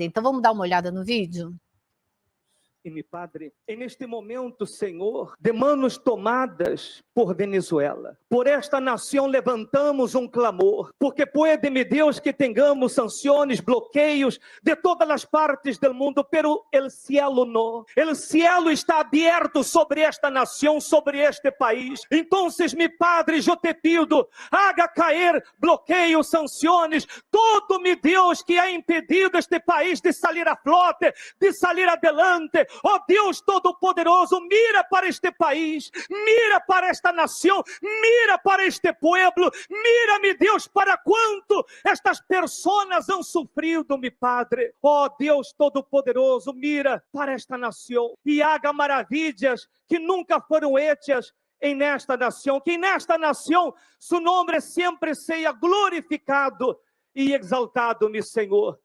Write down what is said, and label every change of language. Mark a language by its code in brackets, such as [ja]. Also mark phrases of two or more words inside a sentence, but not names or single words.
[pt] Então vamos dar uma olhada no vídeo? E [es] mi Padre, [pt] neste momento, Senhor, [es] de manos [pt] tomadas por Venezuela, por esta nação levantamos um clamor, porque pode, [es] mi Deus, [pt] que tenhamos sanções, bloqueios de todas as partes do mundo, [es] pero el cielo não. El cielo [pt] está aberto sobre esta nação, sobre este país. Então, [es] mi Padre, [pt] eu te pido, haga cair bloqueios, sanções, todo, [es] mi Deus, [pt] que ha impedido este país de sair [es] a flote, [pt] de sair adelante. Oh Deus Todo-Poderoso, mira para este país, mira para esta nação, mira para este pueblo, mira, [es] mi Deus, [pt] para quanto estas pessoas [es] han sofrido, mi Padre. [pt] Oh Deus Todo-Poderoso, mira para esta nação e haga maravilhas que nunca foram hechas nesta nação, que nesta nação seu nome sempre seja glorificado e exaltado, [es] mi Senhor.